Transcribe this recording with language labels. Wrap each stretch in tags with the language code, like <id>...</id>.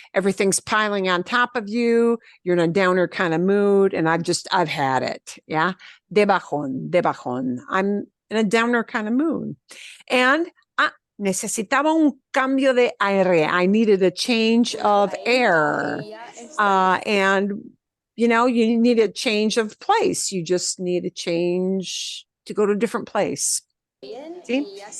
<en>Everything's piling on top of you. You're in a downer kind of mood. And I've had it. Yeah.</en> <es>De bajón.</es> <en>I'm in a downer kind of mood.</en> <es>And necesitaba un cambio de aire.</es> <en>I needed a change of air. And you need a change of place. You just need a change to go to a different place. See?</en>